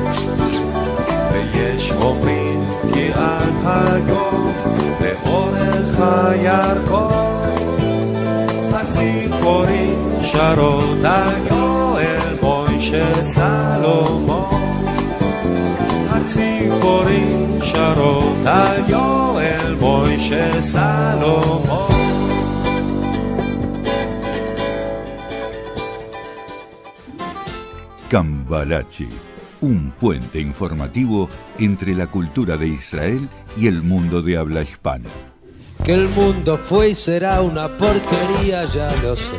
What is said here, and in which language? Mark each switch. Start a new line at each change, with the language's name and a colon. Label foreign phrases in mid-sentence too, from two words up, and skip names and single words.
Hebrew: ויש אומרים כי עד היום לאורך הירקון הציפורים שרות היו אל מוישה סלומון הציפורים שרות היו אל מוישה סלומון
Spanish: Cambalache, un puente informativo entre la cultura de Israel y el mundo de habla hispana. Que el mundo fue y será una porquería, ya lo sé.